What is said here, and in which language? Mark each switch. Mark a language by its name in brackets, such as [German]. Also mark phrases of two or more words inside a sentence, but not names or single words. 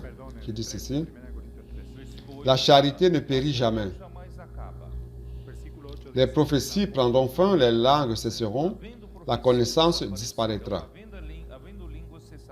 [Spanish] Perdón, [French] qui dit 13, ceci. [Spanish] Primera de Corintios 13. Versículo 8. [French] La charité ne périt jamais. [Portuguese] Jamais acaba. [Spanish] Versículo 8 [French] Les [Spanish] dice, [French] prophéties prendront fin, les langues cesseront, [Portuguese] Havendo la profecia, [French] connaissance [Portuguese] desaparecerão. [French] disparaîtra. [Portuguese] Havendo línguas